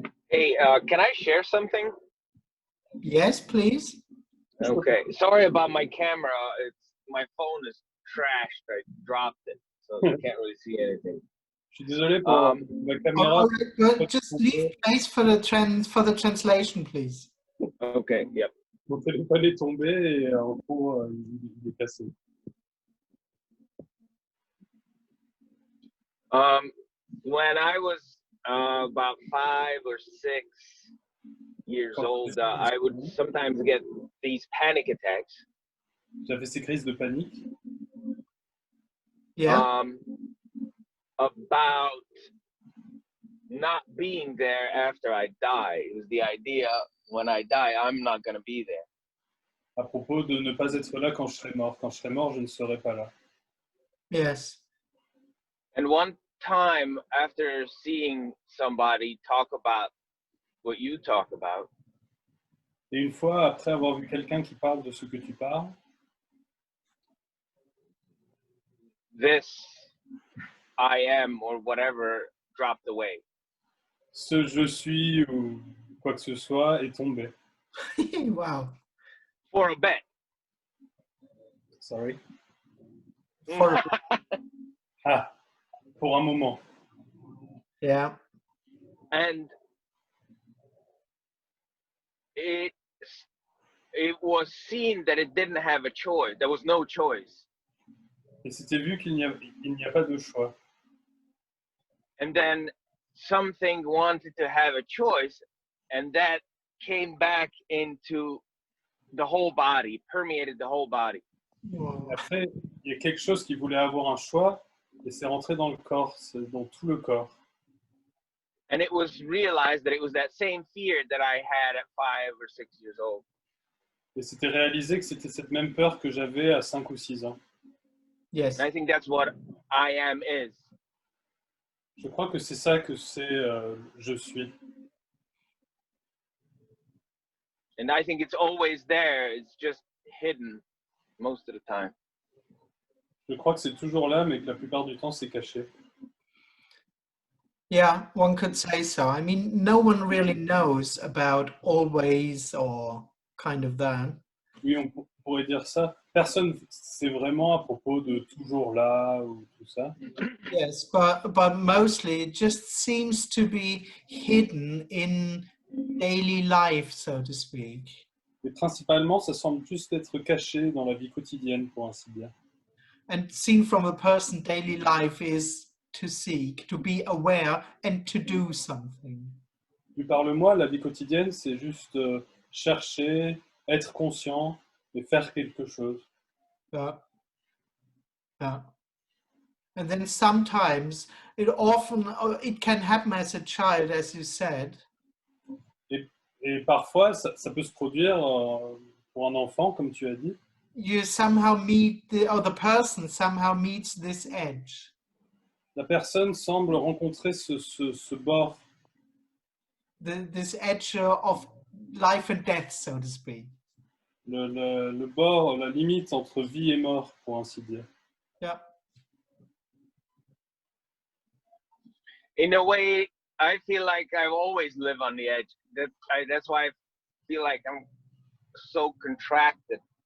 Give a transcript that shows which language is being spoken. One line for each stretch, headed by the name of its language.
English: Hey, can I share something? Yes, please. Okay. Sorry about my camera. My phone is trashed. I dropped it, so I can't really see anything.
French: Je suis désolé pour la caméra.
English: But just leave place for the translation, please. Okay. Yep.
French: Mon téléphone est tombé et en gros, il est cassé.
English: When I was about 5 or 6 years old, I would sometimes get these panic attacks.
French: J'avais ces crises de panique.
English: Yeah. About not being there after I die. It was the idea, when I die, I'm not going to be there.
French: À propos de ne pas être là quand je serai mort. Quand je serai mort, je ne serai pas là.
English: Yes. And one time after seeing somebody talk about what you talk about,
French: Et une fois, après avoir vu quelqu'un qui parle de ce que tu parles,
English: this I am or whatever dropped away.
French: ce je suis ou quoi que ce soit est tombé.
English: Wow. For a bit. Sorry. For,
French: Ah, pour un moment.
English: yeah. And it was seen that it didn't have a choice. There was no choice.
French: Et c'était vu qu'il n'y a pas de choix.
English: And then something wanted to have a choice, and that came back into the whole body, permeated the whole body. Wow.
French: Après, il y a quelque chose qui voulait avoir un choix et c'est rentré dans le corps, c'est dans tout le corps.
English: And it was realized that it was that same fear that I had at 5 or 6 years old.
French: Et c'était réalisé que c'était cette même peur que j'avais à 5 ou 6 ans.
English: Yes. And I think that's what I am is.
French: Je crois que c'est ça que c'est je suis.
English: And I think it's always there. It's just hidden most of the time.
French: Je crois que c'est toujours là, mais que la plupart du temps, c'est caché.
English: Yeah, one could say so. I mean, no one really knows about always or kind of that.
French: Oui, on pourrait dire ça. Personne ne sait vraiment à propos de toujours là ou tout ça.
English: Yes, but mostly it just seems to be hidden in daily life, so to speak.
French: Mais principalement, ça semble juste être caché dans la vie quotidienne, pour ainsi dire.
English: And seen from a person's daily life is to seek, to be aware and to do something.
French: Vu par le moi, la vie quotidienne, c'est juste chercher, être conscient et faire quelque chose.
English: Yeah. And then sometimes it can happen as a child, as you said.
French: Et parfois, ça peut se produire pour un enfant, comme tu as dit.
English: You somehow meet the person somehow meets this edge.
French: La personne semble rencontrer ce bord,
English: This edge of life and death, so to speak.
French: le bord, la limite entre vie et mort, pour ainsi dire.
English: Yeah. In a way, I feel like I've always lived on the edge. That's why I feel like I'm so contracted.